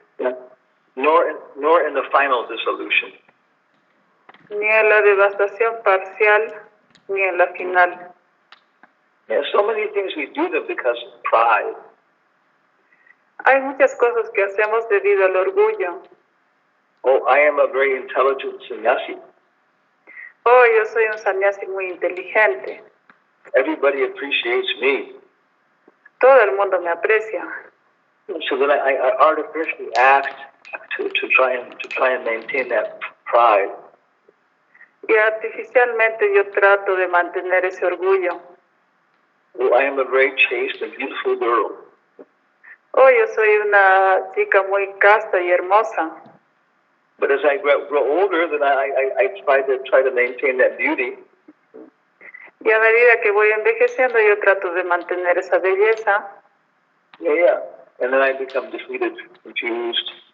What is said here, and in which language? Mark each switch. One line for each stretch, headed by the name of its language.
English: yeah, nor in the final dissolution.
Spanish: ni en la devastación parcial, ni en la final.
English: Yeah, so many things we do them because of pride.
Spanish: Hay muchas cosas que hacemos debido al orgullo.
English: Oh, I am a very intelligent sannyasi.
Spanish: Oh, yo soy un sannyasi muy inteligente.
English: Everybody appreciates me.
Spanish: Todo el mundo me aprecia.
English: So then I artificially act to try and maintain that pride.
Spanish: Y artificialmente yo trato de mantener ese orgullo.
English: Oh, I am a very chaste and beautiful girl.
Spanish: Oh, yo soy una chica muy casta y hermosa.
English: But as I grow older, then I try to maintain that beauty.
Spanish: Y a medida que voy envejeciendo, yo trato de mantener esa belleza.
English: Yeah. And then I become defeated, confused.